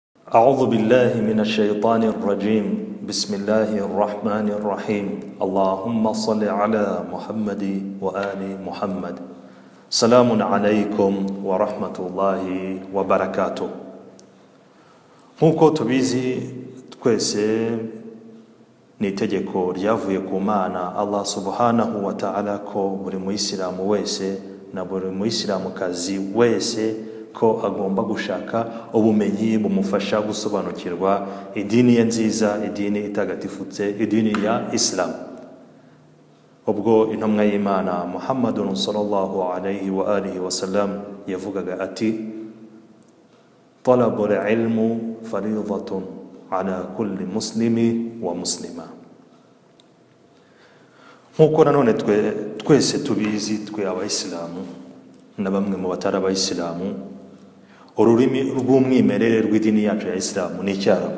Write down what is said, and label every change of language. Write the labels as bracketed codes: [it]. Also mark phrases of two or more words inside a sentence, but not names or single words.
[ar] أعوذ بالله من الشيطان الرجيم بسم الله الرحمن الرحيم اللهم صل على محمد وآل محمد سلام عليكم ورحمة الله وبركاته. [rw] Nkuko tubizi twese ni itegeko ryavuye ku Mana Allah [ar] سبحانه وتعالى [rw] ko buri muislamu wese na buri muislamukazi wese ko agomba gushaka ubumenyi bumufasha gusobanukirwa idini ye nziza, idini itagatifutse, idini ya Islam. Ubwo intumwa y'Imana Muhammadun [ar] صلى الله عليه وآله وسلم [rw] yavugaga ati [ar] طلب العلم فريضة على كل مسلم ومسلمة. [rw] Nkuko nanone twese tubizi twe abayisilamu na bamwe mu batari abayisilamu, ururimi rw'umwimerere rw'idini yacu ya Islam ni Icyarabu.